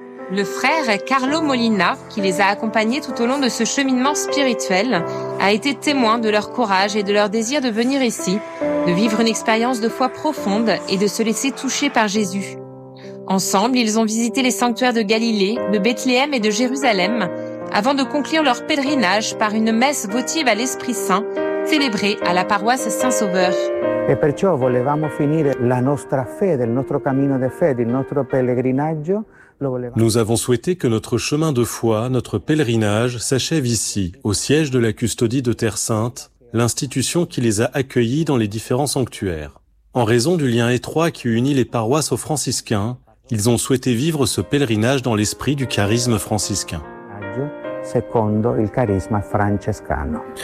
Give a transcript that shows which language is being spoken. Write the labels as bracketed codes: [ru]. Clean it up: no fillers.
[fr] Le frère Carlo Molina, qui les a accompagnés tout au long de ce cheminement spirituel, a été témoin de leur courage et de leur désir de venir ici, de vivre une expérience de foi profonde et de se laisser toucher par Jésus. Ensemble, ils ont visité les sanctuaires de Galilée, de Bethléem et de Jérusalem, avant de conclure leur pèlerinage par une messe votive à l'Esprit-Saint, célébrée à la paroisse Saint-Sauveur. [it] Et perciò volevamo finire la nostra fede, il nostro cammino di fede, il nostro pellegrinaggio. [fr] Nous avons souhaité que notre chemin de foi, notre pèlerinage, s'achève ici, au siège de la custodie de Terre Sainte, l'institution qui les a accueillis dans les différents sanctuaires. En raison du lien étroit qui unit les paroisses aux franciscains, ils ont souhaité vivre ce pèlerinage dans l'esprit du charisme franciscain. [it] Secondo il carisma francescano.